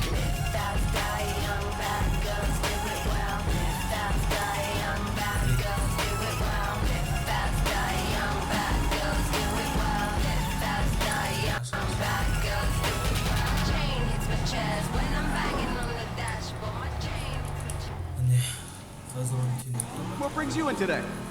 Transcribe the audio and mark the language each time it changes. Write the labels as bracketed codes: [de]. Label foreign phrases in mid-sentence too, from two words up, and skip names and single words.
[en] Live fast, die young, bad girls do it well. Live fast, die young, bad girls do it well. Live fast, die young, bad girls do it well. Live fast, die young, bad girls do it well. Chain hits my chest when I'm banging on the dashboard. My chain hits my chest. [kk] Міне, қазір оны кино. [en] What brings you in today?